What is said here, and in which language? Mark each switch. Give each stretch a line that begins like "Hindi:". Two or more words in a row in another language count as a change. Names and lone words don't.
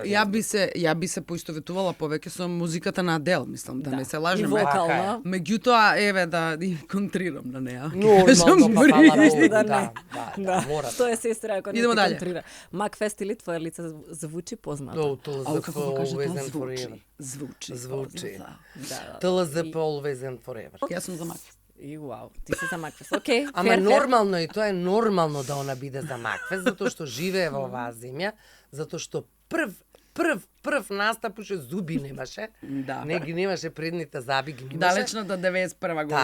Macedonian: ја би се поистоветувала повеќе со музиката на Адел, мислам, да не се И лажеме. вокално. Меѓутоа, еве да и контрирам на неа. Нормално, па фала Богу, Да, да, не. да, мора. Што е сестра ако не
Serbian: Идемо ти дале.
Macedonian: контрира? Макфест или твое лице звучи познато? Ау, како го кажа
English: Always
Macedonian: тоа,
English: and forever.
Macedonian: звучи. Звучи. Да. Да, да. ТЛЗП
English: Always and forever.
Macedonian: Јас сум за Макфест. И вау, ти си за Макфест. Океј, Ама фер, фер. нормално и тоа е нормално да она биде за Макфест, затоа што живее во оваа земја, затоа што прв настап уште зуби немаше. Да. Не ги немаше предните заби ги немаше. Далечно до 91 година.